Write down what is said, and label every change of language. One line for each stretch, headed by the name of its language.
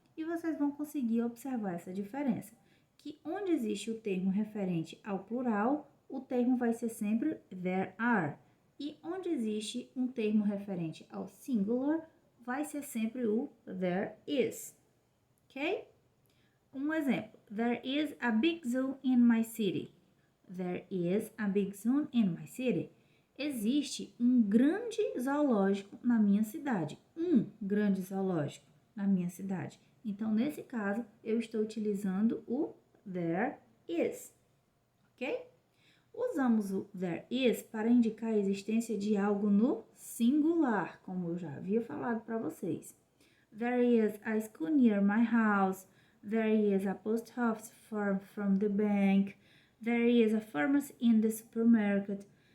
Portuguese: E vocês vão conseguir observar essa diferença. Que onde existe o termo referente ao plural, o termo vai ser sempre there are. E onde existe um termo referente ao singular, vai ser sempre o there is, ok? Um exemplo,
English: there is a big zoo in my city. There is a big zoo in my city.
Portuguese: Existe um grande zoológico na minha cidade. Um grande zoológico na minha cidade. Então, nesse caso, eu estou utilizando o there is, ok? Usamos o there is para indicar a existência de algo no singular, como eu já havia falado para vocês.
English: There is a school near my house. There is a post office far from the bank. There is a pharmacy in the supermarket.